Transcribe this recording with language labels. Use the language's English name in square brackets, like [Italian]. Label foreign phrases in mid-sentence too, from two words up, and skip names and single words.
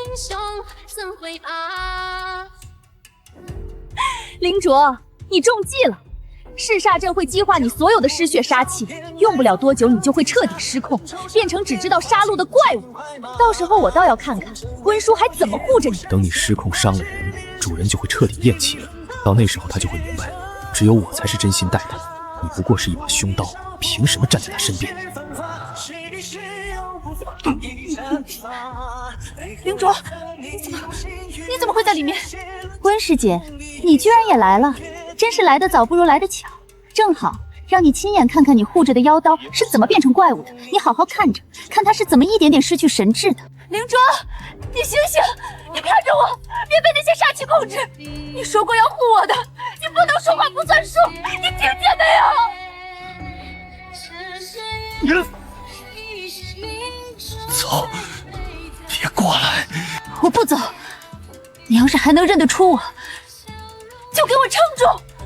[Chinese] 凌卓，你中計了。噬煞陣會激化你所有的失血殺氣，用不了多久你就會徹底失控，變成只知道殺戮的怪物。到時候我倒要看看溫書還怎麼護着你。等你失控傷了人，主人就會徹底厭棄了。到那時候他就会明白，只有我才是真心待他，你不過是一把凶刀，凭什么站在他身邊？凌卓，你怎麼會在裡面？溫師姐，你居然也來了，真是來得早不如來得巧，正好讓你親眼看看你護着的妖刀是怎麼變成怪物的，你好好看着，看他是怎麼一點點失去神智的。凌卓，你醒醒，你看着我，別被那些煞氣控制。你說過要護我的，你不能說話不算數，你聽見沒有？走，別過來！我不走，你要是還能認得出我，就給我撐住！